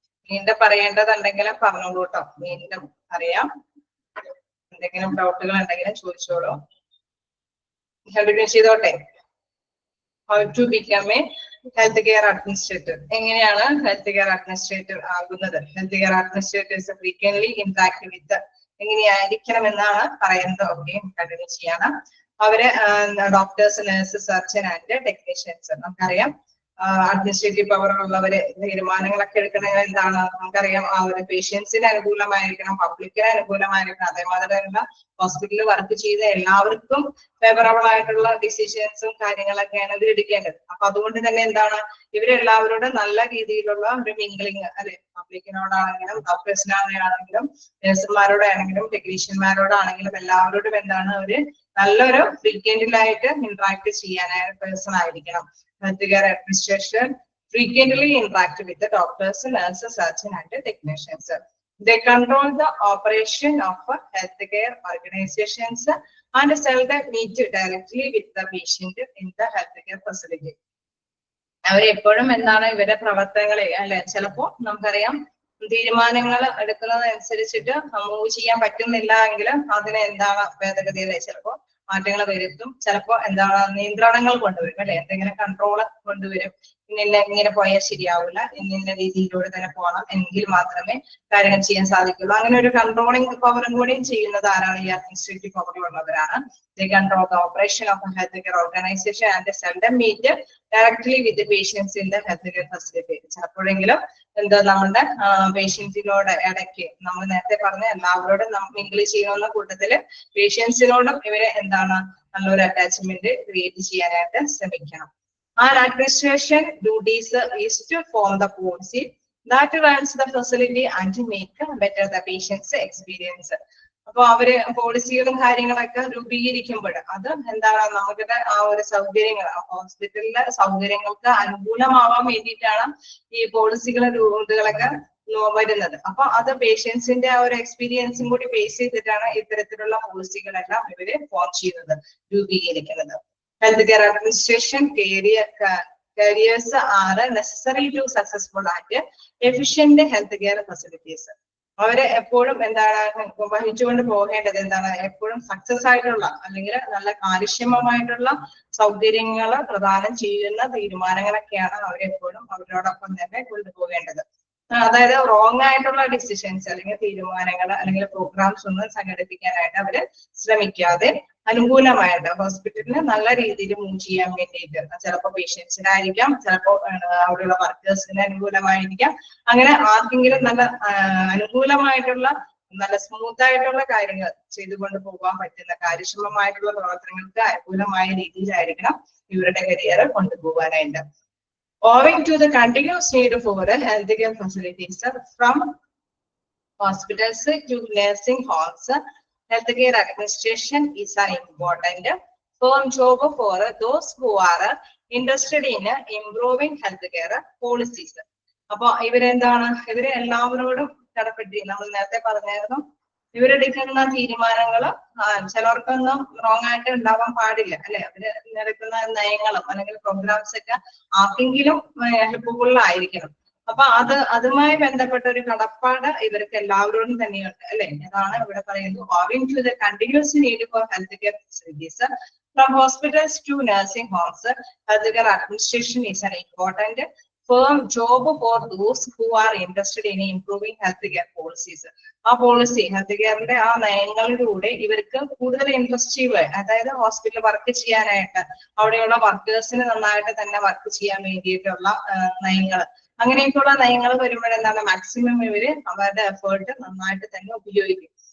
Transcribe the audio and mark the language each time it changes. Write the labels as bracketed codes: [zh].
[ml] വീണ്ടും പറയേണ്ടതുണ്ടെങ്കിലും പറഞ്ഞോളൂ കേട്ടോ. വീണ്ടും അറിയാം. എന്തെങ്കിലും ഡൗട്ടുകൾ ഉണ്ടെങ്കിലും ചോദിച്ചോളൂ. കണ്ടിന്യൂ ചെയ്തോട്ടെ. [en] How to become a health care administrator. [ml] എങ്ങനെയാണ് ഹെൽത്ത് കെയർ അഡ്മിനിസ്ട്രേറ്റർ ആകുന്നത്? [en] health care administrators frequently interact with [ml] എങ്ങനെയായിരിക്കണം എന്നാണ് പറയുന്നത്. ഓക്കെ, കണ്ടിന്യൂ ചെയ്യണം. അവര് [en] Doctors, nurse, surgeon and technicians. [ml] നമുക്കറിയാം അഡ്മിനിസ്ട്രേറ്റീവ് പവർ ഉള്ളവര് തീരുമാനങ്ങളൊക്കെ എടുക്കണമെങ്കിൽ എന്താണ് നമുക്കറിയാം, ആ ഒരു പേഷ്യൻസിന് അനുകൂലമായിരിക്കണം, പബ്ലിക്കിന് അനുകൂലമായിരിക്കണം. അതേമാതിരി തന്നെ ഹോസ്പിറ്റലിൽ വർക്ക് ചെയ്ത എല്ലാവർക്കും ഫേവറബിൾ ആയിട്ടുള്ള ഡിസിഷൻസും കാര്യങ്ങളൊക്കെയാണ് ഇവർ എടുക്കേണ്ടത്. അപ്പൊ അതുകൊണ്ട് തന്നെ എന്താണ് ഇവരെല്ലാവരോടും നല്ല രീതിയിലുള്ള ഒരു മിംഗ്ലിങ് അല്ലെ, പബ്ലിക്കിനോടാണെങ്കിലും ഡോക്ടേഴ്സിനാണെങ്കിലും നഴ്സുമാരോടാണെങ്കിലും ടെക്നീഷ്യന്മാരോടാണെങ്കിലും എല്ലാവരോടും എന്താണ് ഒരു നല്ലൊരു ഫ്രീക്വന്റിലായിട്ട് ഇന്ററാക്ട് ചെയ്യാനായിട്ട് പേഴ്സൺ ആയിരിക്കണം. [en] Healthcare administration frequently interact with the doctors, nurses, surgeon and technicians. They control the operation of healthcare organizations and seldom meet directly with the patient in the healthcare facility. [ml] അവരെപ്പോഴും എന്താണ് ഇവരുടെ പ്രവർത്തനങ്ങളെ അല്ലെ, ചിലപ്പോ നമുക്കറിയാം തീരുമാനങ്ങൾ എടുക്കുന്നതനുസരിച്ചിട്ട് മൂവ് ചെയ്യാൻ പറ്റുന്നില്ല എങ്കിൽ അതിന് എന്താണ് ഭേദഗതിയിലെ ചിലപ്പോ മാറ്റങ്ങൾ വരുത്തും. ചിലപ്പോ എന്താണ് നിയന്ത്രണങ്ങൾ കൊണ്ടുവരും അല്ലെ, എന്തെങ്കിലും കൺട്രോള് കൊണ്ടുവരും. ഇങ്ങനെ പോയാൽ ശരിയാവില്ല, ഇന്ന രീതിയിലൂടെ തന്നെ പോകണം, എങ്കിൽ മാത്രമേ കാര്യങ്ങൾ ചെയ്യാൻ സാധിക്കുള്ളൂ. അങ്ങനെ ഒരു കൺട്രോളിംഗ് പവറും കൂടിയും ചെയ്യുന്നത് ആരാണ്? ഈ administrative പവറിലുള്ളവരാണ്. [en] They control the operation of a healthcare organization and seldom meet directly with the patients in the healthcare facility. [ml] ചിലപ്പോഴെങ്കിലും എന്താ നമ്മുടെ പേഷ്യൻസിനോട് ഇടയ്ക്ക് നമ്മൾ നേരത്തെ പറഞ്ഞ എല്ലാവരോടും മിങ്കിൾ ചെയ്യുന്ന കൂട്ടത്തില് പേഷ്യൻസിനോടും ഇവരെ എന്താണ് നല്ലൊരു അറ്റാച്ച്മെന്റ് ക്രിയേറ്റ് ചെയ്യാനായിട്ട് ശ്രമിക്കണം. [en] Our administration duties is to form the policy that runs the facility and to make better the patient's experience. [ml] അപ്പൊ അവര് പോളിസികളും കാര്യങ്ങളൊക്കെ രൂപീകരിക്കുമ്പോൾ അത് എന്താണ് നമ്മുടെ ആ ഒരു സൗകര്യങ്ങൾ ഹോസ്പിറ്റലിലെ സൗകര്യങ്ങൾക്ക് അനുകൂലമാവാൻ വേണ്ടിയിട്ടാണ് ഈ പോളിസികളും രൂപങ്ങളൊക്കെ വരുന്നത്. അപ്പൊ അത് പേഷ്യൻസിന്റെ ആ ഒരു എക്സ്പീരിയൻസും കൂടി ബേസ് ചെയ്തിട്ടാണ് ഇത്തരത്തിലുള്ള പോളിസികളെല്ലാം ഇവര് ഫോം ചെയ്യുന്നത്, രൂപീകരിക്കുന്നത്. [en] Healthcare administration careers are necessary to successful and efficient healthcare facilities. [ml] അവരെ എപ്പോഴും എന്താണ് വഹിച്ചുകൊണ്ട് പോകേണ്ടത് എന്താണ് എപ്പോഴും സക്സസ് ആയിട്ടുള്ള അല്ലെങ്കിൽ നല്ല കാര്യക്ഷമമായിട്ടുള്ള സൗകര്യങ്ങൾ പ്രദാനം ചെയ്യുന്ന തീരുമാനങ്ങളൊക്കെയാണ് അവരെപ്പോഴും അവരോടൊപ്പം തന്നെ കൊണ്ടുപോകേണ്ടത്. അതായത് റോങ് ആയിട്ടുള്ള ഡിസിഷൻസ് അല്ലെങ്കിൽ തീരുമാനങ്ങൾ അല്ലെങ്കിൽ പ്രോഗ്രാംസ് ഒന്നും സംഘടിപ്പിക്കാനായിട്ട് അവര് ശ്രമിക്കാതെ അനുകൂലമായിട്ട് ഹോസ്പിറ്റലിന് നല്ല രീതിയിൽ മൂവ് ചെയ്യാൻ വേണ്ടിയിട്ട് ചിലപ്പോൾ പേഷ്യൻസിനായിരിക്കാം, ചിലപ്പോൾ അവിടെയുള്ള വർക്കേഴ്സിന് അനുകൂലമായിരിക്കാം, അങ്ങനെ ആർക്കെങ്കിലും നല്ല അനുകൂലമായിട്ടുള്ള നല്ല സ്മൂത്ത് ആയിട്ടുള്ള കാര്യങ്ങൾ ചെയ്തുകൊണ്ട് പോകാൻ പറ്റുന്ന കാര്യക്ഷമമായിട്ടുള്ള പ്രവർത്തനങ്ങൾക്ക് അനുകൂലമായ രീതിയിലായിരിക്കണം ഇവരുടെ കരിയർ കൊണ്ടുപോകാനായിട്ട്. [en] Owing to the continuous need for healthcare facilities from hospitals to nursing homes, healthcare administration is an important firm job for those who are interested in improving healthcare policies. [ml] അപ്പൊ ഇവരെന്താണ് ഇവരെ എല്ലാവരോടും കടപ്പെട്ടി നമ്മൾ നേരത്തെ പറഞ്ഞായിരുന്നു, ഇവരെടുക്കുന്ന തീരുമാനങ്ങൾ ചിലർക്കൊന്നും റോങ് ആയിട്ട് ഉണ്ടാവാൻ പാടില്ല അല്ലെ. അവര് എടുക്കുന്ന നയങ്ങളും അല്ലെങ്കിൽ പ്രോഗ്രാംസ് ഒക്കെ ആർക്കെങ്കിലും ഹെൽപ്ഫുൾ ആയിരിക്കണം. അപ്പൊ അതുമായി ബന്ധപ്പെട്ട ഒരു കടപ്പാട് ഇവർക്ക് എല്ലാവരോടും തന്നെയുണ്ട് അല്ലെ. അതാണ് ഇവിടെ പറയുന്നത്. [en] Owing to the continuous need for healthcare facilities from hospitals to nursing homes, healthcare administration is an important firm job for those who are interested in improving healthcare policies. [ml] ആ പോളിസി ഹെൽത്ത്കെയറിന്റെ ആ നയങ്ങളിലൂടെ ഇവർക്ക് കൂടുതൽ ഇൻട്രസ്റ്റീവ്, അതായത് ഹോസ്പിറ്റലിൽ വർക്ക് ചെയ്യാനായിട്ട് അവിടെയുള്ള വർക്കേഴ്സിന് നന്നായിട്ട് തന്നെ വർക്ക് ചെയ്യാൻ വേണ്ടിയിട്ടുള്ള നയങ്ങൾ, അങ്ങനെയൊക്കെയുള്ള നയങ്ങൾ വരുമ്പോഴെന്താണ് മാക്സിമം ഇവര് അവരുടെ എഫേർട്ട് നന്നായിട്ട് തന്നെ ഉപയോഗിക്കും.